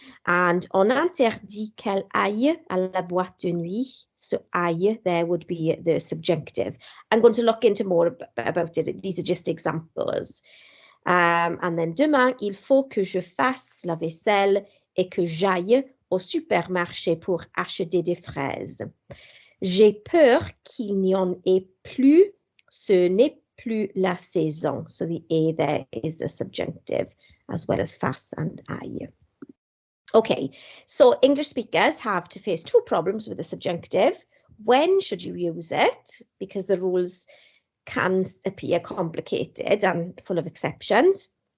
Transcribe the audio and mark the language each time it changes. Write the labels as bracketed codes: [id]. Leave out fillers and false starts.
[fr] And on interdit qu'elle aille à la boîte de nuit. [en] So aille, there would be the subjunctive. I'm going to look into more about it. These are just examples. And then [fr] demain, il faut que je fasse la vaisselle et que j'aille au supermarché pour acheter des fraises. J'ai peur qu'il n'y en ait plus. Ce n'est plus la saison. [en] So the a there is the subjunctive as well as fasse and aille. Okay, so English speakers have to face two problems with the subjunctive. When should you use it? Because the rules can appear complicated and full of exceptions.